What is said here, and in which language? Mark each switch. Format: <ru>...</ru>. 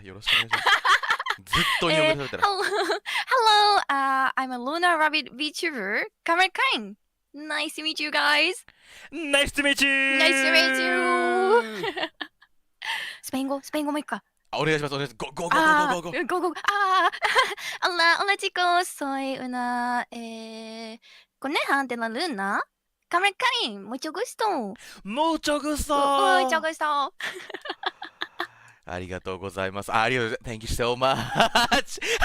<ja>よろしくお願いします。ずっと日本語で喋ってる。</ja> <en>Hello, I'm a Lunar Rabbit VTuber, Comrade Karin. Nice to meet you guys. Nice to meet you! Nice to meet you!</en> <ja>スペイン語もいくか。お願いします。お願いします。ゴーゴーゴーゴーゴーゴー。</ja> <en>Go, go.</en> <es>Hola, hola chicos, soy una coneja de la luna. Comrade Karin, mucho gusto. Mucho gusto! Mucho gusto.</es> <ja>ありがとうございます。ありがとうございます。</ja> <en>Thank you so much!</en>